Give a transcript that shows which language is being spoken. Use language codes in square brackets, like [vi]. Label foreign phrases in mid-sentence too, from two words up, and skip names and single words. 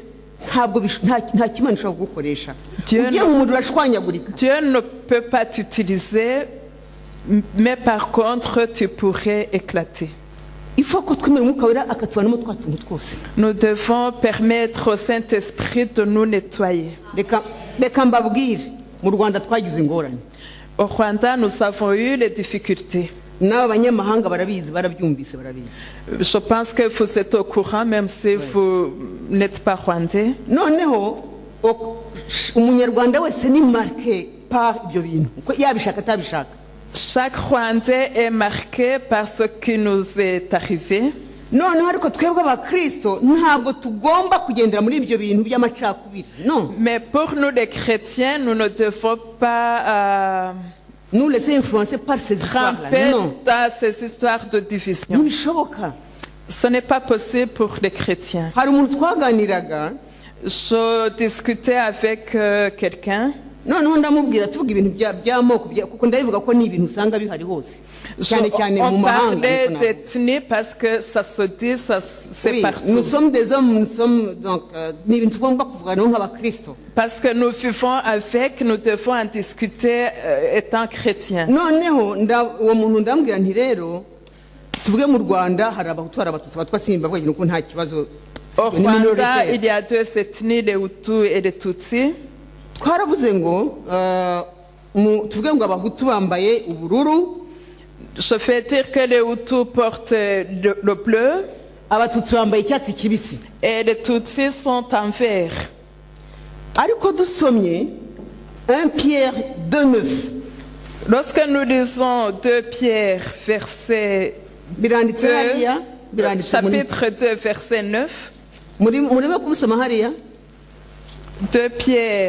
[rw] ntabwo nta kimana ushobora kugukoresha. [fr] Dieu [rw] Ugiye mu muriro urashwanyagurika. [fr] Dieu ne peut pas t'utiliser, mais par contre, tu pourrais éclater. Il faut [rw] ko twemera umwuka wera akatuvanamo twa tuntu twose. [fr] Nous devons permettre au Saint-Esprit de nous nettoyer. [rw] Reka mbabwire mu Rwanda twagize ingorane. [fr] Au Rwanda, nous avons eu les difficultés. [rw] N'aba banyamahanga barabizi barabyumvise barabizi. [fr] Je pense que vous êtes au courant, même si vous n'êtes pas rwandais. [rw] Noneho umunyarwanda wese ni marqué par ibyo bintu yabishaka atabishaka. [fr] Chaque Rwandais est marqué par ce qui nous est arrivé. [rw] Noneho ariko twebwe abakristo ntabwo tugomba kugendera muri ibyo bintu by'amacakubiri. [fr] Non. Mais pour nous les chrétiens, nous ne devons pas Nous laisser influencer par ces histoires-là. tremper Non. dans ces histoires de division. [rw] Ntibishoboka. [fr] Ce n'est pas possible pour les chrétiens. [rw] Hari umuntu twaganiraga [fr] Je discutais avec quelqu'un. [rw] noneho ndamubwira tuvuga ibintu by'amoko kuko ndabivuga ko ni ibintu usanga bihari hose cyane cyane mu [fr] On [rw] mahanga. [fr] parlait d'ethnie parce que ça se dit, c'est Oui, partout. nous sommes des hommes, nous sommes donc [rw] ni ibintu tugomba kuvugana nk'abakristo. [fr] Parce que nous vivons avec, nous devons en discuter étant chrétiens. [rw] Noneho uwo muntu ndambwira nti rero tuvuge mu Rwanda hari abahutu hari abatutsi abatwa simba bavuga ko nta kibazo. [fr] Au Rwanda, il y a deux ethnies, les Hutus et les Tutsis. [rw] Twaravuze ngo tuvuge ngo abahutu bambaye ubururu. [fr] Je vais dire que les Hutus portent le bleu [rw] Abatutsi bambaye icyatsi kibisi. [fr] et les Tutsis sont en vert. [rw] Ariko dusomye 1 Pierre 2:9 [fr] Lorsque nous lisons 2 Pierre, verset [rw] biranditse [fr] 2, [rw] hariya biranditse muri [fr] chapitre 2, verset 9, [rw] murimo kubisoma hariya [fr] 2 Pierre,